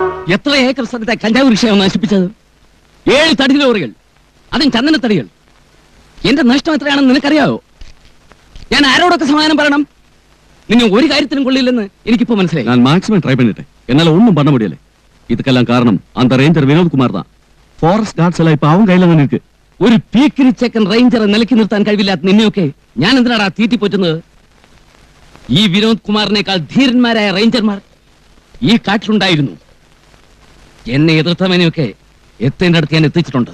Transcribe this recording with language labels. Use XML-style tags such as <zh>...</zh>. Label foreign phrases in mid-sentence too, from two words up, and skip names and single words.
<ml>എത്ര ഏക്കർ സ്ഥലത്തെ കഞ്ചാവ് കൃഷിയാണ് നശിപ്പിച്ചത്? 7 തടി ലോറികൾ, അതും ചന്ദനത്തടികൾ. എന്റെ നഷ്ടം എത്രയാണെന്ന് നിനക്കറിയാവോ? ഞാൻ ആരോടൊക്കെ സമാധാനം പറയണം? നിന്നെ ഒരു കാര്യത്തിനും കൊള്ളില്ലെന്ന് എനിക്കിപ്പോ മനസ്സിലായി.</ml> <ta>ഞാൻ</ta> <en>maximum try</en> <ta>பண்ணிட்டே, என்னால ஒண்ணும் பண்ண முடியல. இதுக்கெல்லாம் காரணம் அந்த ரேஞ்சர் வினோத் குமார் தான்.</ta> <en>Forest guards</en> <ml>എല്ലാം ഇപ്പൊ അവൻ കയ്യിലാണ് നിൽക്ക്. ഒരു പീക്കിരി ചെക്കൻ റേഞ്ചറെ നിലയ്ക്ക് നിർത്താൻ കഴിവില്ലാത്ത നിന്നെയൊക്കെ ഞാൻ എന്തിനാടാ തീറ്റിപ്പോറ്റുന്നത്? ഈ വിനോദ് കുമാറിനേക്കാൾ ധീരന്മാരായ റേഞ്ചർമാർ ഈ കാട്ടിലുണ്ടായിരുന്നു. എന്നെ എതിർത്തവനെയൊക്കെ എത്തേണ്ട അടുത്ത് ഞാൻ എത്തിച്ചിട്ടുണ്ട്.</ml>